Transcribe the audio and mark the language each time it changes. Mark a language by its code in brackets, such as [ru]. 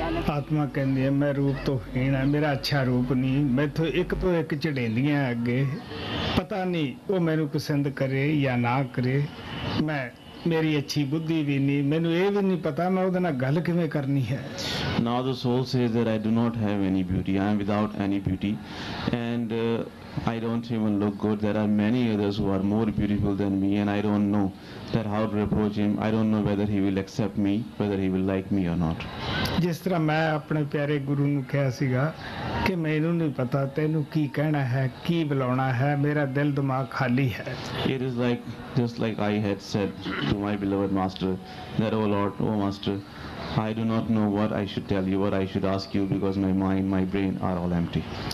[pa] ਆਤਮਾ ਕਹਿੰਦੀ ਹੈ ਮੈਂ ਰੂਪ ਤੋਂ ਹੀਣ ਹੈ, ਮੇਰਾ ਅੱਛਾ ਰੂਪ ਨਹੀਂ, ਮੈਥੋਂ ਇੱਕ ਤੋਂ ਇੱਕ ਝੜੇਂਦੀਆਂ ਅੱਗੇ, ਪਤਾ ਨਹੀਂ ਉਹ ਮੈਨੂੰ ਪਸੰਦ ਕਰੇ ਜਾਂ ਨਾ ਕਰੇ, ਮੈਂ ਮੇਰੀ ਅੱਛੀ ਬੁੱਧੀ ਵੀ ਨਹੀਂ, ਮੈਨੂੰ ਇਹ ਵੀ ਨਹੀਂ ਪਤਾ ਮੈਂ ਉਹਦੇ ਨਾਲ ਗੱਲ ਕਿਵੇਂ ਕਰਨੀ ਹੈ। [en] Now the soul says that I do not have any beauty, I am without any beauty, and I don't even look good. There are many others who are more beautiful than me, and I don't know that how to approach him. I don't know whether he will accept me, whether he will like me or not. [pa] ਜਿਸ ਤਰ੍ਹਾਂ ਮੈਂ ਆਪਣੇ ਪਿਆਰੇ ਗੁਰੂ ਨੂੰ ਕਿਹਾ ਸੀਗਾ ਕਿ ਮੈਨੂੰ ਨਹੀਂ ਪਤਾ ਤੈਨੂੰ ਕੀ ਕਹਿਣਾ ਹੈ, ਕੀ ਬੁਲਾਉਣਾ ਹੈ, ਮੇਰਾ ਦਿਲ ਦਿਮਾਗ ਖਾਲੀ ਹੈ। [en] It is like, just like I had said to my beloved master, that, oh Lord, oh master, I do not know what I should tell you, what I should ask you, because my mind, my brain are all empty.